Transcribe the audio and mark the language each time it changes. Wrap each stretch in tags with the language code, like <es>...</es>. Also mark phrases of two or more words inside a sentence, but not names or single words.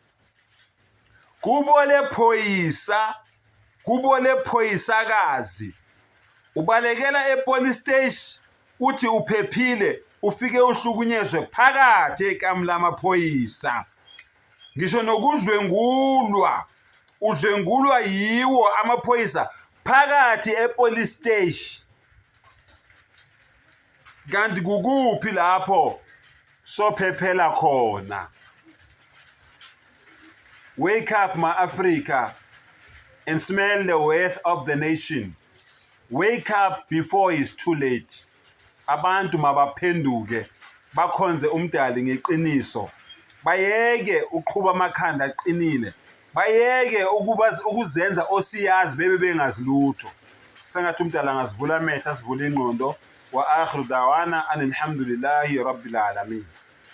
<zu>kubole phoyisa, kubole phoyisakazi, ubalekela</zu> <en>epolice station</en> <zu>uthi uphephile ufike uhlukunyezwe phakathi ekamla lamaphoyisa. Ngisho nokudlwengulwa, udlwengulwa yiwo amaphoyisa phakathi</zu> <en>epolice station.</en> <zu>Kanti kukuphi lapho sophephela khona?</zu> <en>Wake up, ma-Africa, and smell the worth of the nation. Wake up before it's too late.</en> <zu>Abantu mabaphenduke bakhonze umdali ngeqiniso, bayeke uqhuba amakhanda aqinile, bayeke ukuzenza osiyazi bebe bengazi lutho. Sengathi umdala angazivula amehlo, asivule ingqondo.</zu> <ar>وآخر دعوانا الحمد لله رب العالمين.</ar>